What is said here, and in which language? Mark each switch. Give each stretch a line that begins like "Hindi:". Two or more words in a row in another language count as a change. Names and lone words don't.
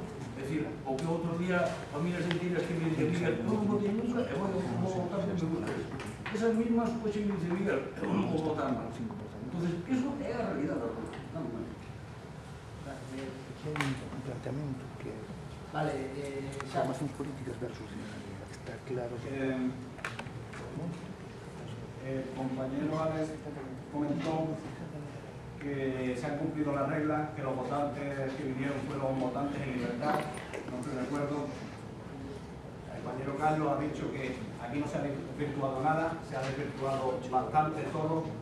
Galician: É dicir, o que outro día familias enteiras que me dicen, Miguel, non votei nunca, e vou votar porque me gusta eso.
Spanish: Esas mismas,
Galician: hoxe me dicen, Miguel, eu non vou votar máis. Entonces, eso é a realidade da cosa. Un planteamento que formacións políticas versus está claro que...
Spanish: El compañero Alex comentó que se han cumplido las reglas, que los votantes que vinieron fueron votantes en libertad. No estoy de acuerdo. El compañero Carlos ha dicho que aquí no se ha desvirtuado nada, se ha desvirtuado bastante todo.